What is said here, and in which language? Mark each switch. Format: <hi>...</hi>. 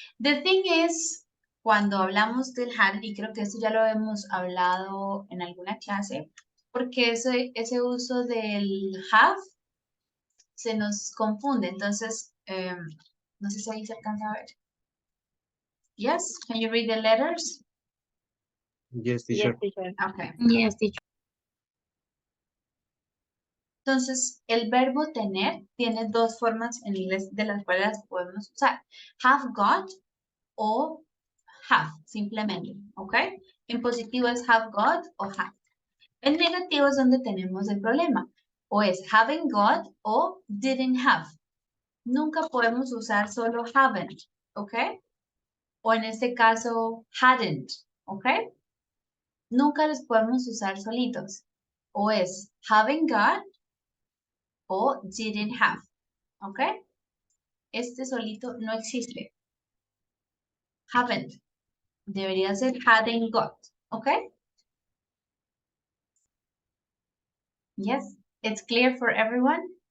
<en>The thing is,</en> <es>cuando hablamos del had, y creo que esto ya lo hemos hablado en alguna clase, porque ese uso del have se nos confunde. Entonces, no sé si ahí se alcanza a ver.</es> <en>Yes, can you read the letters? Yes, teacher. Yes, teacher. Okay. Yes, teacher.</en> <es>Entonces, el verbo tener tiene dos formas en inglés de las cuales las podemos usar. Have got o have, simplemente, ¿ok? En positivo es have got o have. En negativo es donde tenemos el problema. O es haven't got o didn't have. Nunca podemos usar solo haven't, ¿ok? O en este caso, hadn't, ¿ok? Nunca los podemos usar solitos. O es haven't got o didn't have, ¿ok? Este solito no existe. Haven't. Debería ser hadn't got, ¿ok?</es> <en>Yes, it's clear for everyone?</en>